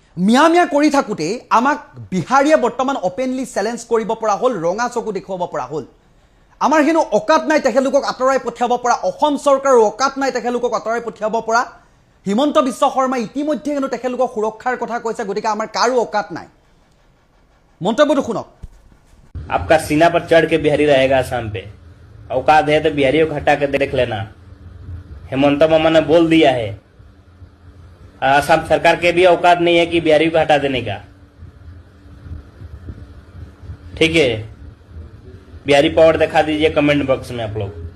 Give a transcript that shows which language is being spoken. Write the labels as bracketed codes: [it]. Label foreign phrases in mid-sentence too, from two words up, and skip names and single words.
[as] মিয়া কৰি থাকোঁতে আমাক বিহাৰীয়ে বৰ্তমান [en] openly challenge [as] কৰিব পৰা হ'ল ৰঙা চকু দেখুৱাব পৰা হ'ল আমাৰ হেনো অকাত নাই তেখেতলোকক আঁতৰাই পঠিয়াব পৰা অসম চৰকাৰৰ অকাত নাই তেখেতলোকক আঁতৰাই পঠিয়াব পৰা হিমন্ত বিশ্ব শৰ্মা ইতিমধ্যে হেনো তেখেতলোকক সুৰক্ষাৰ কথা কৈছে গতিকে আমাৰ কাৰো অকাত নাই মন্তব্যটো শুনক [hi] आपका सीना पर चढ़ के बिहारी रहेगा असम पे औकात है तो बिहारियों को हटा के देख लेना हेमंत मामा ने बोल दिया है असम सरकार के भी औकात नहीं है कि बिहारी को हटा देने का ठीक है बिहारी पावर दिखा दीजिए [en] comment box [hi] में आप लोग